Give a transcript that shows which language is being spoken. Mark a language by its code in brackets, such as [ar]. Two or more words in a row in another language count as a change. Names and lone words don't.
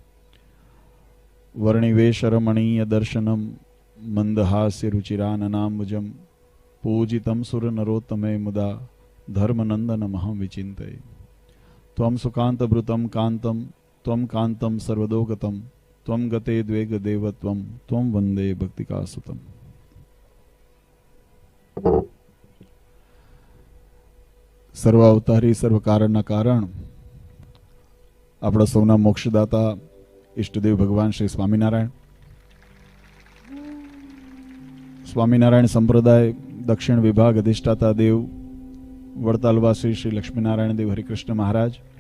[sa] वर्णिवेश रमणीय दर्शनम मंदहास्य रुचिराननाम्बुजम पूजितं सुर नरोत्तमे मुदा धर्मनंदन महं विचिंतये त्वं सुकांतभृतं कांतं त्वं कांतं सर्वदोगतं त्वं गते द्वेग देवत्वं त्वं वंदे भक्तिकासुतम। [gu] સર્વાવતારી સર્વ કારણના કારણ આપણા સૌના મોક્ષદાતા ઈષ્ટદેવ ભગવાન શ્રી સ્વામિનારાયણ સ્વામિનારાયણ સંપ્રદાય દક્ષિણ વિભાગ અધિષ્ઠાતા દેવ વડતાલવાસી શ્રી લક્ષ્મીનારાયણ દેવ હરિકૃષ્ણ મહારાજ,